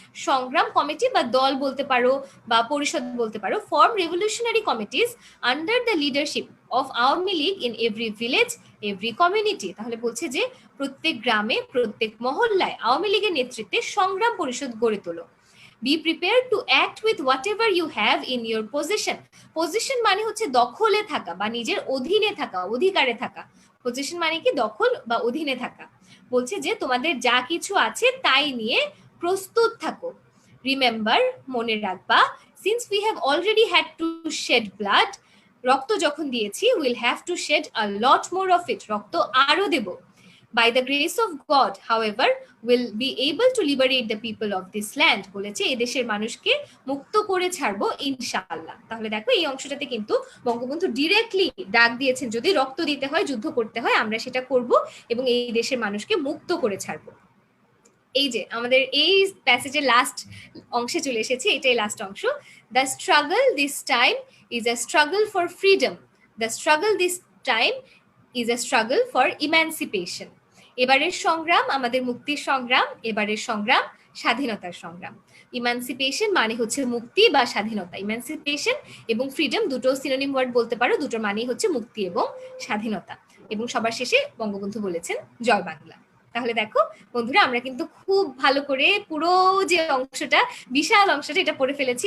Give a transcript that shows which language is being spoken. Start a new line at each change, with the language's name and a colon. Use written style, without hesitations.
Bangla: সংগ্রাম কমিটি বা দল বলতে পারো বা পরিষদ বলতে পারো।
English: Form revolutionary committees under the leadership of Awami League in every village, every community.
Bangla: তাহলে বলছে যে প্রত্যেক গ্রামে, প্রত্যেক মহল্লায় আওয়ামী লীগের নেতৃত্বে সংগ্রাম পরিষদ গড়ে তোলো।
English: Be prepared to act with whatever you have in your possession.
Bangla: Possession মানে হচ্ছে দখলে থাকা বা নিজের অধীনে থাকা, অধিকারে থাকা। Possession মানে কি দখল বা অধীনে থাকা। বলছে যে তোমাদের যা কিছু আছে তাই নিয়ে প্রস্তুত থাকো।
English: Remember,
Bangla: মনে রাখবা,
English: since we have already had to shed blood,
Bangla: রক্ত যখন দিয়েছি,
English: we'll have to shed a lot more of it.
Bangla: রক্ত আরো দেব।
English: By the grace of God, however, will be able to liberate the people of this land.
Bangla: বলেছে এই দেশের মানুষকে মুক্ত করে ছাড়বো ইনশাআল্লাহ। তাহলে দেখো এই অংশটাতে কিন্তু বঙ্গবন্ধু ডিরেক্টলি ডাক দিয়েছেন, যদি রক্ত দিতে হয়, যুদ্ধ করতে হয়, আমরা সেটা করব এবং এই দেশের মানুষকে মুক্ত করে ছাড়বো। এই যে আমাদের এই প্যাসেজের লাস্ট অংশে চলে এসেছি, এটাই লাস্ট অংশ।
English: The struggle this time is a struggle for freedom. The struggle this time is a struggle for emancipation.
Bangla: এবারের সংগ্রাম আমাদের মুক্তির সংগ্রাম, এবারের সংগ্রাম স্বাধীনতার সংগ্রাম। ইমানসিপেশন মানে হচ্ছে মুক্তি বা স্বাধীনতা। ইমানসিপেশন এবং ফ্রিডম দুটো সিনোনিম ওয়ার্ড বলতে পারো, দুটোর মানেই হচ্ছে মুক্তি এবং স্বাধীনতা। এবং সবার শেষে বঙ্গবন্ধু বলেছেন জয় বাংলা। তাহলে দেখো বন্ধুরা, আমরা কিন্তু খুব ভালো করে পুরো যে অংশটা, বিশাল অংশটা, এটা পড়ে ফেলেছি।